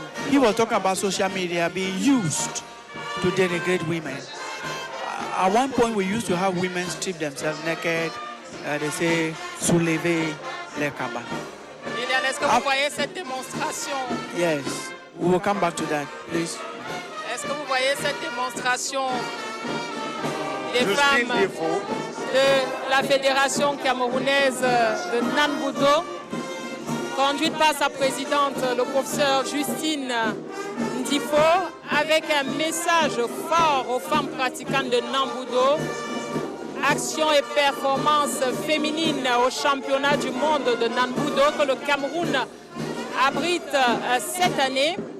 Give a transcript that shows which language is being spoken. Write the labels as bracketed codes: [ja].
[en] He was talking about social media being used to denigrate women. At one point, we used to have women strip themselves naked. They say, [fr] soulever les cabas. Liliane, est-ce que vous voyez cette démonstration? [en] Yes, we will come back to that, please. [fr] Est-ce que vous voyez cette démonstration des Justine femmes Defo, de la Fédération camerounaise de Nanbudo, conduite par sa présidente, le professeur Justine Ndifo, avec un message fort aux femmes pratiquantes de Nanbudo, action et performance féminine au championnat du monde de Nanbudo que le Cameroun abrite cette année.